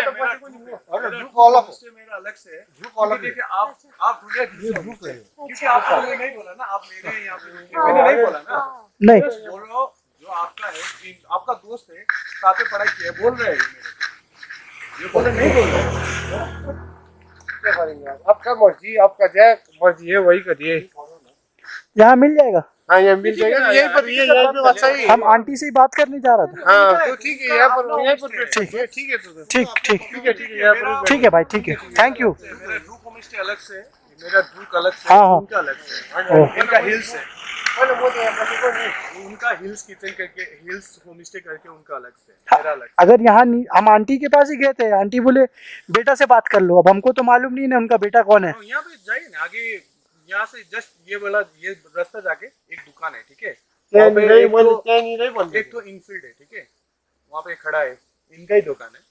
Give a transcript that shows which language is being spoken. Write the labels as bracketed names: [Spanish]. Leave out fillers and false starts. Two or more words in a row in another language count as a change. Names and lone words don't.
[Nepali] तो पछि पनि हैन ग्रुप अलग हो, [Hindi] मेरा अलग से है। ग्रुप अलग देखिए आप ढूंढे ये ग्रुप है क्योंकि आपने नहीं बोला ना, आप मेरे हैं यहाँ पे। मैंने नहीं बोला ना, नहीं बोलो जो आपका है, आपका दोस्त है, साथ में पढ़ाई की है, बोल रहे हैं ये बोले नहीं बोल रहे। क्या करेंगे आप? आपका मर्जी, आपका जय मर्जी है वही करिए। यहाँ मिल जाएगा। हाँ यहाँ मिल जाएगा। यहीं पर यहीं पे अच्छा ही। हम आंटी से ही बात करने जा रहा था। हाँ तो ठीक है यहाँ पर बैठ सकते हैं। ठीक है तो ठीक ठीक ठीक है यहाँ पर ठीक है भाई, ठीक है, [English] thank you. [Hindi] मेरा ग्रुप होम स्टे अलग से, मेरा ग्रुप अलग से, हाँ, हाँ। उनका अलग से, इनका हिल्स है। [Nepali] मैले म त यहाँ बसेको नि [Hindi] उनका हिल्स किचन करके हिल्स होमस्टे करके उनका अलग से मेरा अलग अगर यहाँ हम आंटी के पास ही गए थे, आंटी बोले बेटा से बात कर लो। अब हमको तो मालूम नहीं ना उनका बेटा कौन है। यहाँ पे जाइए ना आगे, यहाँ से जस्ट ये वाला ये रास्ता जाके एक दुकान है, ठीक है, वहाँ पे एक तो इनफील्ड है, ठीक है, वहाँ पे खड़ा है, इनका ही दुकान है।